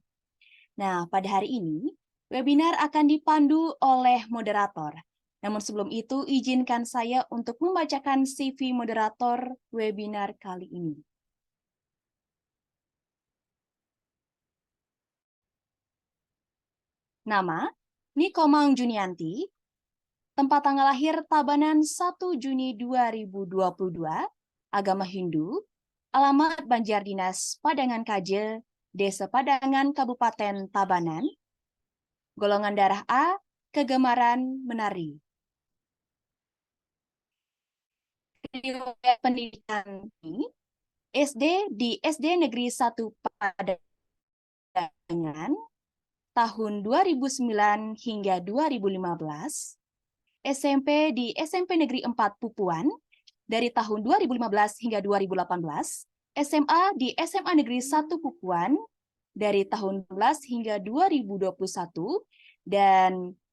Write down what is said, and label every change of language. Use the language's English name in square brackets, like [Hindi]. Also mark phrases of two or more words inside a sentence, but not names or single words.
[Indonesian] Nah, pada hari ini, webinar akan dipandu oleh moderator. Namun sebelum itu, izinkan saya untuk membacakan CV moderator webinar kali ini. Nama, Nikomang Junianti. Tempat tanggal lahir Tabanan 1 Juni 2022. Agama Hindu. Alamat Banjar Dinas Padangan Kaje, Desa Padangan, Kabupaten Tabanan. Golongan darah A, kegemaran menari. Riwayat pendidikan ini, SD di SD Negeri 1 Padangan, tahun 2009 hingga 2015, SMP di SMP Negeri 4 Pupuan, dari tahun 2015 hingga 2018, SMA di SMA Negeri 1 Pupuan, dari tahun 2012 hingga 2021, dan